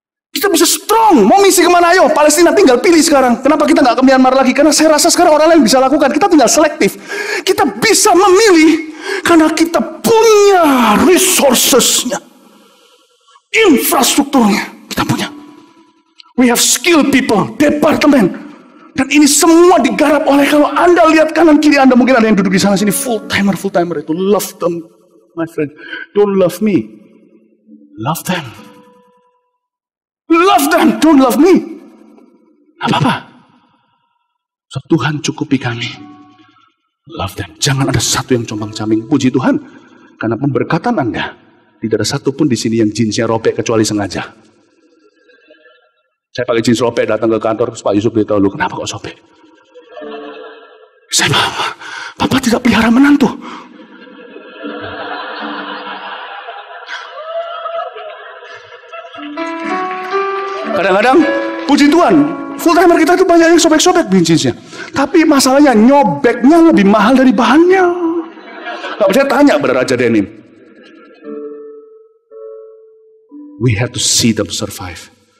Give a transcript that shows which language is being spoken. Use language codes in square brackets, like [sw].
[id] Kita bisa strong, mau misi kemana ayo, Palestina tinggal pilih sekarang. Kenapa kita nggak ke Myanmar lagi? Karena saya rasa sekarang orang lain bisa lakukan, kita tinggal selektif. Kita bisa memilih, karena kita punya resourcesnya. Infrastrukturnya, kita punya. [en] We have skilled people, departemen. [id] Dan ini semua digarap oleh, kalau Anda lihat kanan kiri Anda, mungkin ada yang duduk di sana sini full-timer itu. [en] Love them, my friend. Don't love me. Love them. Love them, don't love me. [id] Apa-apa. [en] So, [id] Tuhan cukupi kami. [en] Love them. [id] Jangan ada satu yang combang-cambing. Puji Tuhan. Karena pemberkatan Anda, tidak ada satu pun di sini yang jeansnya robek kecuali sengaja. Saya pakai jeans robek datang ke kantor, Pak Yusuf beritahu, lu kenapa kok sobek? Saya, Papa tidak pelihara menantu. Kadang-kadang, puji Tuhan, full timer kita itu banyak yang sobek-sobek jeansnya. Tapi masalahnya nyobeknya lebih mahal dari bahannya. Gak bisa tanya pada Raja Denim. [en] We have to see them survive.